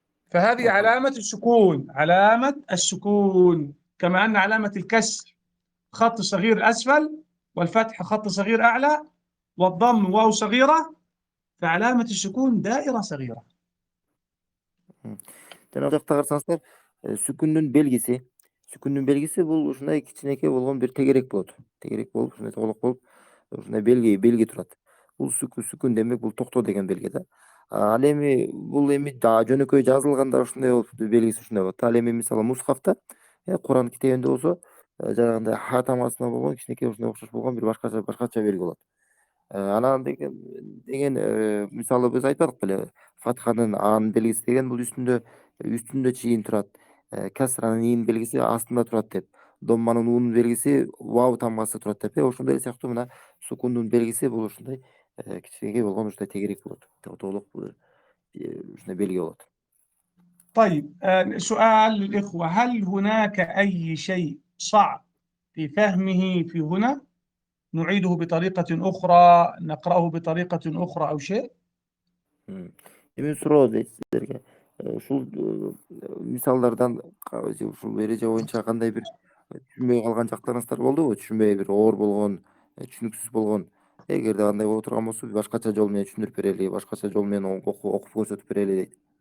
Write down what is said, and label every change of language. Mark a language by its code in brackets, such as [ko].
[ar] فهذه علامة السكون، علامة السكون، كما أن علامة الكسر خط صغير أسفل، والفتح خط صغير أعلى، والضم واو صغيرة، فعلامة السكون دائرة صغيرة. [ky] Жана жакта карасаңыздар, сүкүндүн белгиси бул ушундай кичинекей болгон бир тегерек болот. Тегерек болуп, ушундай тоголок болуп, ушундай белги турат. Бул сүкүн демек бул токтоо деген белги да. Ал эми бул жөнөкөй жазылганда ушундай болуп, белгиси ушундай болот. Ал эми мисалы мускафта, Куран китебинде болсо, жанагындай ха тамасына болгон кичинекей ушундай окшош болгон бир башкача белги болот. Анан деген мисалы биз айтпадык беле, фатханын анын белгиси деген бул үстүндө чийин турат. Касранын ин белгиси астында турат деп. Домманын унун белгиси вау тамгасы турат деп. Ошондой сыяктуу мына сукундун белгиси бул ушундай кичинекей болгон ушундай тегерек болот. Тоголок ушундай белги болот. [ar] طيب سؤال للإخوة، هل هناك أي شيء صعب في فهمه في هنا؟ نعيده بطريقة أخرى، نقرأه بطريقة أخرى أو شيء؟ [ky] Эми суроо дейт сиздерге. Ушул мисалдардан ушул эреже боюнча кандай бир түшүнбөй калган жактарыңыздар болдубу? Түшүнбөй бир оор болгон, түшүнүксүз болгон. Эгерде андай боло турган болсо, башкача жол менен түшүндүрүп берели, башкача жол менен окуп көрсөтүп берели дейт.